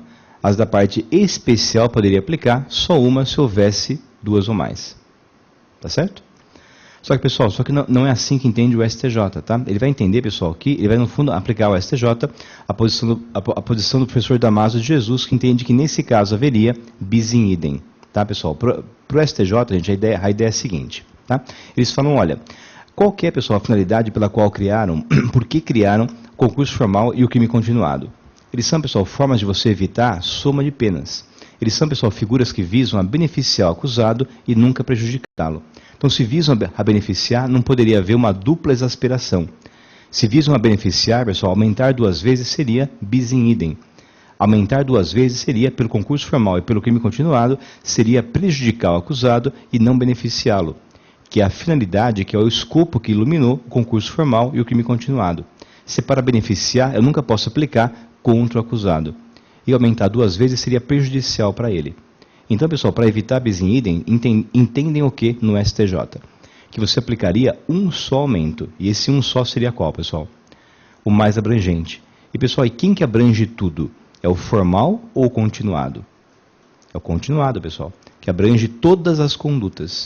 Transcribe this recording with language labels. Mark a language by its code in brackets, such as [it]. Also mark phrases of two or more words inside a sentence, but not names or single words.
[pt] As da parte especial poderia aplicar só uma se houvesse duas ou mais. Tá certo? Só que, pessoal, não é assim que entende o STJ, tá? Ele vai entender, pessoal, que ele vai, no fundo, aplicar ao STJ a posição do professor Damaso de Jesus, que entende que, nesse caso, haveria [la] bis in idem. [pt] Tá, pessoal? Para o STJ, gente, a ideia é a seguinte, tá? Eles falam, olha, qual que é, pessoal, a finalidade pela qual criaram, por que criaram concurso formal e o crime continuado. Eles são, pessoal, formas de você evitar soma de penas. Eles são, pessoal, figuras que visam a beneficiar o acusado e nunca prejudicá-lo. Então, se visam a beneficiar, não poderia haver uma dupla exasperação. Se visam a beneficiar, pessoal, aumentar 2 vezes seria [la] bis in idem. [pt] Aumentar 2 vezes seria, pelo concurso formal e pelo crime continuado, seria prejudicar o acusado e não beneficiá-lo, que é a finalidade, que é o escopo que iluminou o concurso formal e o crime continuado. Se para beneficiar, eu nunca posso aplicar contra o acusado. E aumentar 2 vezes seria prejudicial para ele. Então, pessoal, para evitar [la] bis in idem, [pt] entendem o que no STJ? Que você aplicaria um só aumento. E esse um só seria qual, pessoal? O mais abrangente. E, pessoal, e quem que abrange tudo? É o formal ou o continuado? É o continuado, pessoal, que abrange todas as condutas.